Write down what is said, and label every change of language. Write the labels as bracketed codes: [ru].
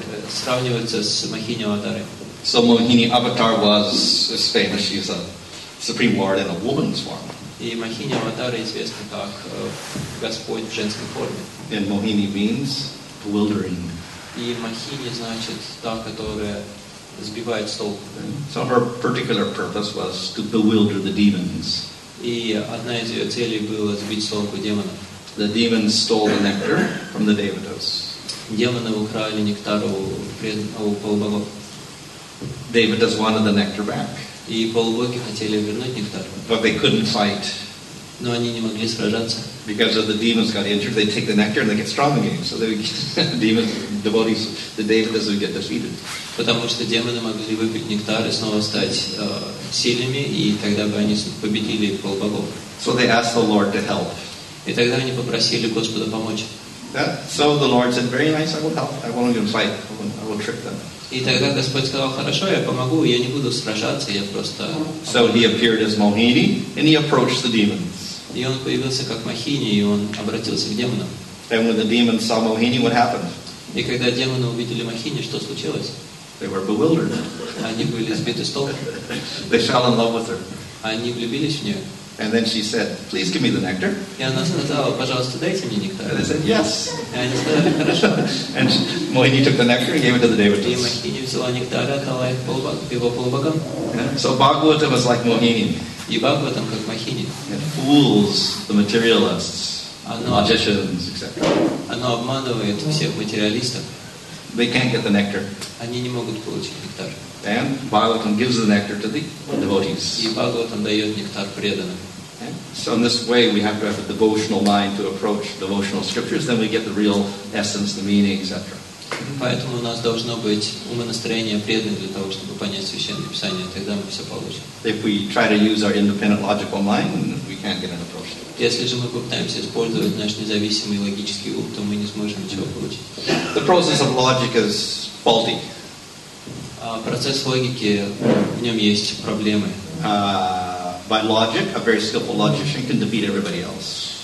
[ru] сравнивается с Мохини Аватарой. [en] So Mohini Avatar is famous. She's a supreme lord in a woman's form. [ru] И Мохини Аватара известна как Господь в женской форме. [en] And Mohini means bewildering. [ru] И Мохини значит та, которая сбивает с толку. [en] So her particular purpose was to bewilder the demons. [ru] И одна из ее целей была сбить с толку демонов. [en] The demons stole the nectar from the devatas. [ru] Демоны украли нектар у полубогов. [en] Devatas wanted the nectar back. [ru] И полубоги хотели вернуть нектар. [en] But they couldn't fight. [ru] Но они не могли сражаться. [en] Because if the demons got injured, they take the nectar and they get strong again. So they demons, devotees, the devatas would get defeated. [ru] Потому что демоны могли выпить нектар и снова стать сильными, и тогда бы они победили полубогов. [en] So they asked the Lord to help. [ru] И тогда они попросили Господа помочь. [en] So the Lord said, "Very nice, I will help. I won't even fight. I will trick them." [ru] И тогда Господь сказал: хорошо, я помогу, я не буду сражаться, я просто... [en] So he appeared as Mohini and he approached the demons. [ru] И он появился как Мохини, и он обратился к демонам. [en] And when the demons saw Mohini, what happened? [ru] И когда демоны увидели Мохини, что случилось? [en] They were bewildered. [ru] Они были сбиты с толку. [en] They fell in love with her. [ru] Они влюбились в нее. [en] And then she said, please give me the nectar. [ru] И она сказала, пожалуйста, дайте мне нектар. [en] And they said, yes. [ru] И они сказали, хорошо. [en] And Mohini took the nectar and gave it to the [ru] И [en] devotees. [ru] Мохини взяла нектар, отдала его полубогам. [en] So Bhagavata was like Mohini. [ru] И Бхагаватам как Мохини. [en] It fools the materialists, magicians, etc. [ru] Оно обманывает всех материалистов. [en] They can't get the nectar. [ru] Они не могут получить нектар. [en] And Bhagavatam gives the nectar to the devotees. [ru] И Бхагаватам дает нектар преданным. [en] So in this way we have to have a devotional mind to approach devotional scriptures, then we get the real essence, the meaning, etc. [ru] Поэтому у нас должно быть умонастроение преданных для того, чтобы понять Священное Писание, тогда мы все получим. [en] If we try to use our independent logical mind, we can't get an approach. [ru] Если же мы попытаемся использовать наш независимый логический ум, то мы не сможем ничего получить. [en] The process of logic is faulty. [ru] Процесс логики, в нем есть проблемы. [en] By logic, a very skillful logician can defeat everybody else.